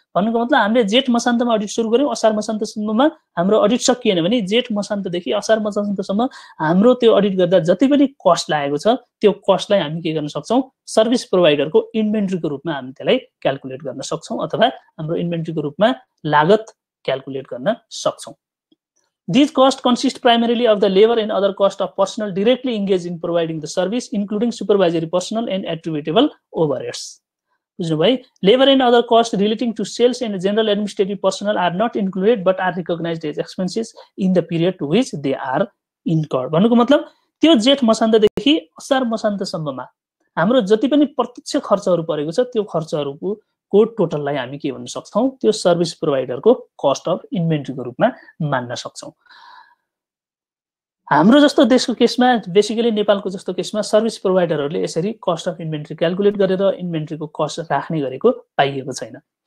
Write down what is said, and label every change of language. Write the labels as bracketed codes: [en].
[ne] भन्नुको मतलब हामीले जेठ मसान्तमा अडिट सुरु गर्यौँ, असार मसान्तसम्ममा हाम्रो अडिट सकिएन भने जेठ मसान्तदेखि असार मसान्तसम्म हाम्रो त्यो अडिट गर्दा जति पनि कस्ट लागेको छ त्यो कस्टलाई हामी के गर्न सक्छौँ सर्भिस प्रोभाइडरको इन्भेन्ट्रीको रूपमा हामी त्यसलाई क्याल्कुलेट गर्न सक्छौँ अथवा हाम्रो इन्भेन्ट्रीको रूपमा लागत क्याल्कुलेट गर्न सक्छौँ। [en] These costs consist primarily of the labor and other costs of personnel directly engaged in providing the service, including supervisory personnel and attributable overheads. [ne] बुझ्नुभयो? [en] Labor and other costs relating to sales and general administrative personnel are not included but are recognized as expenses in the period to which they are incurred. [ne] भन्नुको मतलब त्यो जेठ मसान्तदेखि असार मसान्तसम्ममा हाम्रो जति पनि प्रत्यक्ष खर्चहरू परेको छ त्यो खर्चहरूको टोटललाई हामी के भन्न सक्छौँ त्यो सर्भिस प्रोभाइडरको कस्ट अफ इन्भेन्ट्रीको रूपमा मान्न सक्छौँ। हाम्रो जस्तो देशको केसमा बेसिकली नेपालको जस्तो केसमा सर्भिस प्रोभाइडरहरूले यसरी कस्ट अफ इन्भेन्ट्री क्याल्कुलेट गरेर इन्भेन्ट्रीको कस्ट राख्ने गरेको पाइएको छैन।